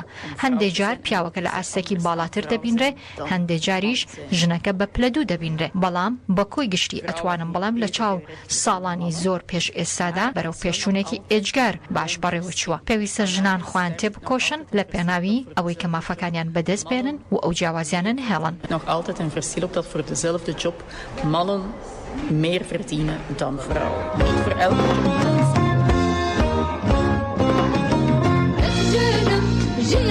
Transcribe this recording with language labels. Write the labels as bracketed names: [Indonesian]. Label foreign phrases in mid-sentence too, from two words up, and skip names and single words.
[Central Kurdish] هەندێک جار پیاوەکە لە ئاستێکی باڵاتر دەبینرێ هەندێک جاریش ژنەکە بە پلەدوو دەبینرێ. بەڵام بە کۆی گشتی ئەتوانم بڵێم لە چاو ساڵانی زۆر پێش ئێستادا بەرەو پێشچوونێکی ئێجگار باش بەڕێوە چووە. پێویستە ژنان خۆیان تێبکۆشن لە پێناوی ئەوەی کە مافەکانیان بەدەست بێنن و ئەو جیاوازیانە نهێڵن. [Dutch] Nog altijd een verschil op dat voor dezelfde job mannen meer verdienen dan vrouwen. Voor elke